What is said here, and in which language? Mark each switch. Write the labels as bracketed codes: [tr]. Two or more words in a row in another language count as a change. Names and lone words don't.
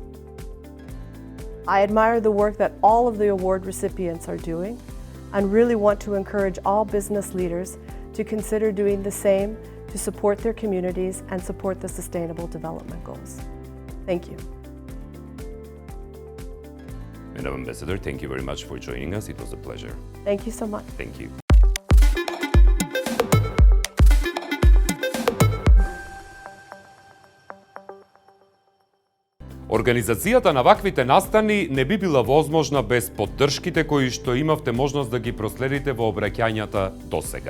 [en] I admire the work that all of the award recipients are doing and really want to encourage all business leaders to consider doing the same to support their communities and support the Sustainable Development Goals. Thank you. Madam Ambassador, thank you very much for joining us. It was a pleasure. Thank you so much. Thank you. [mk] Организацијата на ваквите настани не би била возможна без поддршките кои што имавте можност да ги проследите во обраќањата досега.